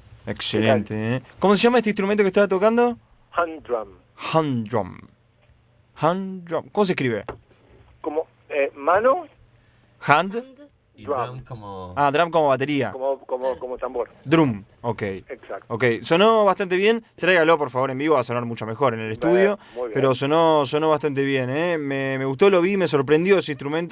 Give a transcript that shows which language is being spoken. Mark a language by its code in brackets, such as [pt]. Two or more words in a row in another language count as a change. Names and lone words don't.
[es] Excelente, ¿eh? ¿Cómo se llama este instrumento que estaba tocando? [en] Hand drum. Hand drum. Hand drum. [es] ¿Cómo se escribe? Como mano, Hand. Y Drum. drum como... Ah, drum como batería. como tambor. Drum. Ok. Exacto. Ok, sonó bastante bien. Tráigalo, por favor, en vivo. Va a sonar mucho mejor en el estudio. Muy bien. Pero sonó bastante bien, ¿eh? Me gustó, lo vi, me sorprendió ese instrumento.